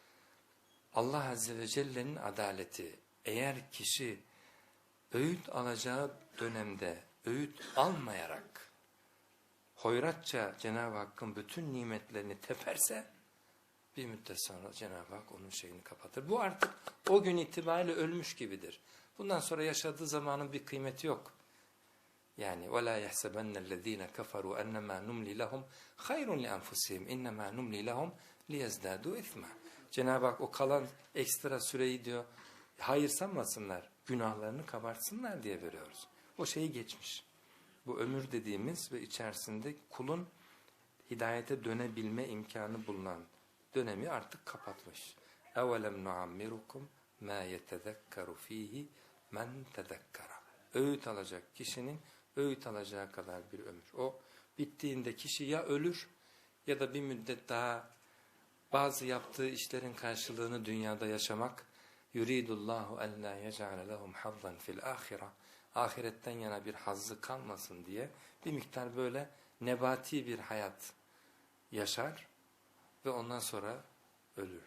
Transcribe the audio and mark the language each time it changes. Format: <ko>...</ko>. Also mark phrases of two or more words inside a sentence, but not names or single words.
<tr>Allah Azze ve Celle'nin adaleti, eğer kişi öğüt alacağı dönemde öğüt almayarak hoyratça Cenab-ı Hakk'ın bütün nimetlerini teperse, bir müddet sonra Cenab-ı Hak onun şeyini kapatır. Bu artık o gün itibariyle ölmüş gibidir. Bundan sonra yaşadığı zamanın bir kıymeti yok.</tr> <ar>Yani وَلَا يَحْسَبَنَّ الَّذ۪ينَ كَفَرُوا اَنَّمَا نُمْلِ لَهُمْ خَيْرٌ لِأَنْفُسِهِمْ اِنَّمَا نُمْلِ لَهُمْ لِيَزْدَادُوا اِثْمًا.</ar> <tr>Cenab-ı Hak o kalan ekstra süreyi diyor, hayır sanmasınlar, günahlarını kabartsınlar diye veriyoruz. O şeyi geçmiş. Bu ömür dediğimiz ve içerisinde kulun hidayete dönebilme imkanı bulunan dönemi artık kapatmış.</tr> <ar>اَوَلَمْ نُعَمِّرُكُمْ مَا يَتَذَكَّرُ ف۪يهِ مَنْ تَذَكَّرَ.</ar> <tr>Öğüt alacak kişinin öğüt alacağı kadar bir ömür. O bittiğinde kişi ya ölür ya da bir müddet daha bazı yaptığı işlerin karşılığını dünyada yaşamak.</tr> <ar>يريد الله أن لا يجعل لهم حظا في الآخرة.</ar> <tr>Ahiretten yana bir hazzı kalmasın diye bir miktar böyle nebati bir hayat yaşar ve ondan sonra ölür.</tr>